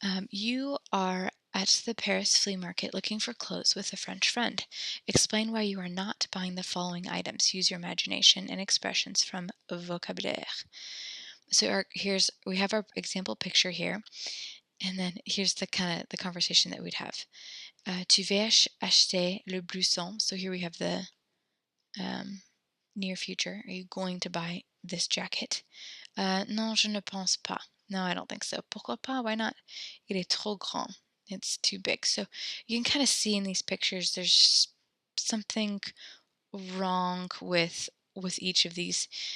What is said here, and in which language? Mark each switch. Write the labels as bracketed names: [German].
[English] You are at the Paris flea market looking for clothes with a French friend. Explain why you are not buying the following items. Use your imagination and expressions from vocabulaire. So we have our example picture here, and then here's the conversation that we'd have. [French] Tu vas acheter le blouson. [English] So here we have the near future. Are you going to buy this jacket? [French] Non, je ne pense pas. [English] No, I don't think so. [French] Pourquoi pas? [English] Why not? [French] Il est trop grand. [English] It's too big. So you can kind of see in these pictures there's something wrong with each of these.